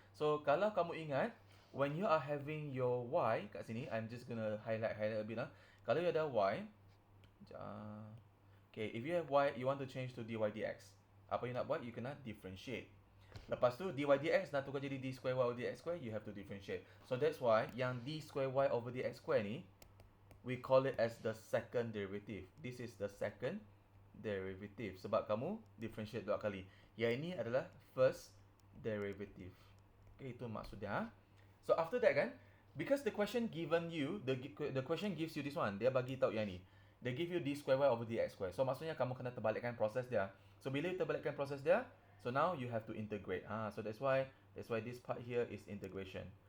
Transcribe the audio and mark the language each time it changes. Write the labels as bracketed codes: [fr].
[ms] So kalau kamu ingat, [en] when you are having your y [ms] kat sini, [en] I'm just gonna highlight a bit [ms] Kalau you ada y, [en] okay, if you have y, you want to change to dy dx. [ms] Apa you nak buat? [en] You kena differentiate. [ms] Lepas tu [en] dy dx [ms] nak tukar jadi [en] d square y over dx square, you have to differentiate. So that's why yang d square y over dx square ni, we call it as the second derivative. This is the second derivative. [ms] Sebab kamu differentiate dua kali. Yang ini adalah first derivative. Okay, itu maksudnya. [en] So after that kan, because the question given you, the question gives you this one. [ms] Dia bagi tahu yang ni. [en] They give you d square y over dx square. [ms] So maksudnya kamu kena terbalikkan proses dia. So bila you terbalikkan proses dia, [en] so now you have to integrate. So that's why this part here is integration.